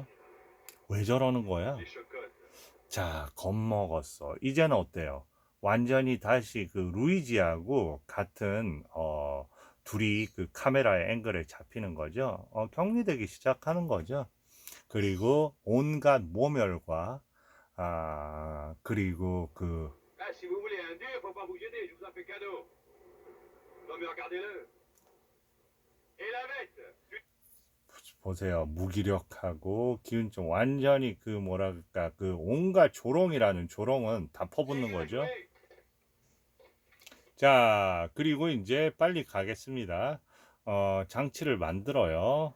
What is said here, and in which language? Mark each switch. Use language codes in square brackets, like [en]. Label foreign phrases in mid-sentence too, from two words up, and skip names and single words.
[ko] 왜 저러는 거야? 자, 겁먹었어. 이제는 어때요? 완전히 다시 그 루이지하고 같은 둘이 그 카메라의 앵글에 잡히는 거죠. 격리되기 시작하는 거죠. 그리고 온갖 모멸과 그리고 그 [fr] Ah, si vous voulez un dur, faut pas vous gêner, je vous en fais cadeau. Non mais regardez-le. Et la bête. [ko] 보세요. 무기력하고 기운좀 완전히 그 뭐랄까 그 온갖 조롱이라는 조롱은 다 퍼붓는 거죠. 자, 그리고 이제 빨리 가겠습니다. 장치를 만들어요.